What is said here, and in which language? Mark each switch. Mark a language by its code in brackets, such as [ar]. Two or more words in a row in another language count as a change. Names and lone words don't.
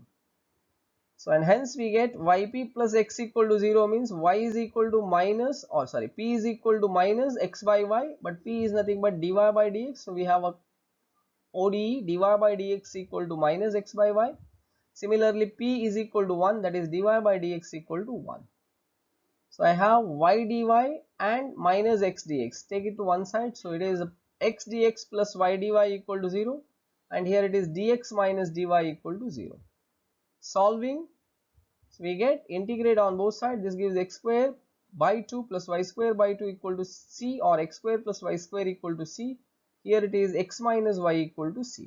[en] So and hence we get yp plus x equal to 0 means y is equal to minus, or sorry, p is equal to minus x by y, but p is nothing but dy by dx. So we have a ODE dy by dx equal to minus x by y. Similarly, P is equal to 1, that is dy by dx equal to 1. So I have y dy and minus x dx. Take it to one side. So it is x dx plus y dy equal to 0, and here it is dx minus dy equal to 0. Solving, so we get integrate on both sides. This gives x square by 2 plus y square by 2 equal to c, or x square plus y square equal to c. Here it is x minus y equal to c.